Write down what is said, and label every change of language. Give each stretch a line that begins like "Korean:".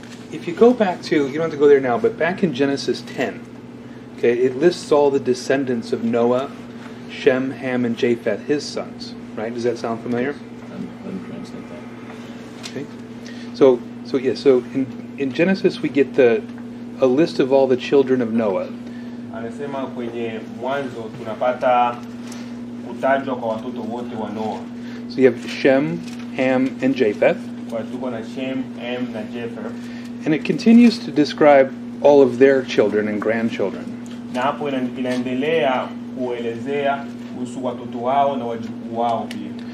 English: If you go back to, you don't have to go there now, but back in Genesis 10, okay, it lists all the descendants of Noah, Shem, Ham, and Japheth, his sons. Right? Does that sound familiar? Let me translate that. Okay. So in Genesis we get a list of all the children of Noah.
Swahili: Anasema kwenye Mwanzo tunapata kutajwa kwa watoto wote wa Noah.
English: So you have Shem, Ham, and Japheth.
Swahili: Kwa tuko na Shem, Ham na Japheth.
English: And it continues to describe all of their children and grandchildren.
Swahili: Na hapo inaendelea kuelezea kuhusu watoto wao na wajukuu wao pia.